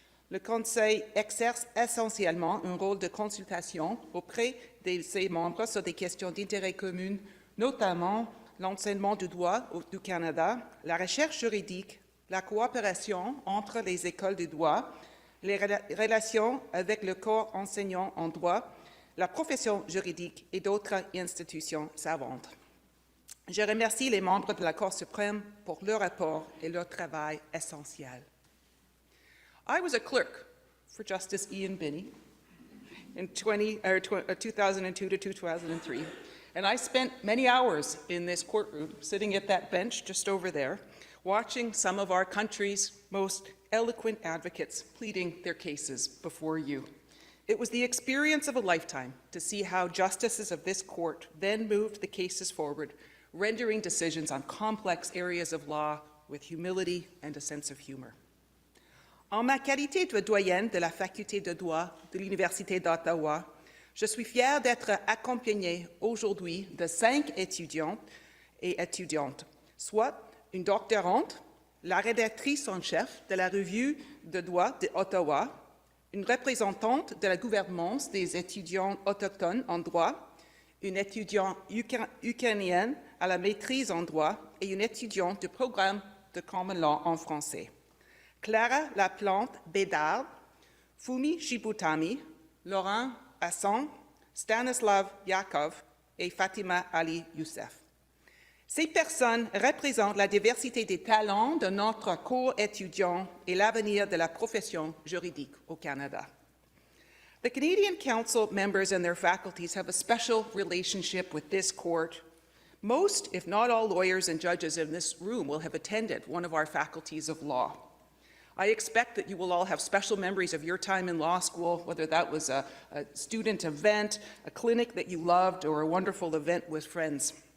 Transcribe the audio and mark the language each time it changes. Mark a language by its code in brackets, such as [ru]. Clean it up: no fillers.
[fr] Le Conseil exerce essentiellement un rôle de consultation auprès de ses membres sur des questions d'intérêt commun, notamment l'enseignement du droit du Canada, la recherche juridique, la coopération entre les écoles de droit, les relations avec le corps enseignant en droit, la profession juridique et d'autres institutions savantes. Je remercie les membres de la Cour suprême pour leur rapport et leur travail essentiel. [en] I was a clerk for Justice Ian Binney in 2002 to 2003, and I spent many hours in this courtroom, sitting at that bench just over there, watching some of our country's most eloquent advocates pleading their cases before you. It was the experience of a lifetime to see how justices of this court then moved the cases forward, rendering decisions on complex areas of law with humility and a sense of humor. [fr] En ma qualité de doyenne de la faculté de droit de l'Université d'Ottawa, je suis fière d'être accompagnée aujourd'hui de 5 étudiants et étudiantes, soit une doctorante, la rédactrice en chef de la revue de droit de Ottawa, une représentante de la gouvernance des étudiants autochtones en droit, une étudiante ukrainienne à la maîtrise en droit et une étudiante du programme de Common Law en français. Clara Laplante Bédard, Fumi Shibutami, Laurent Hassan, Stanislav Yakov et Fatima Ali Youssef. Ces personnes représentent la diversité des talents de notre corps étudiant et l'avenir de la profession juridique au Canada. [en] The Canadian Council members and their faculties have a special relationship with this court. Most, if not all, lawyers and judges in this room will have attended one of our faculties of law. I expect that you will all have special memories of your time in law school, whether that was a student event, a clinic that you loved, or a wonderful event with friends.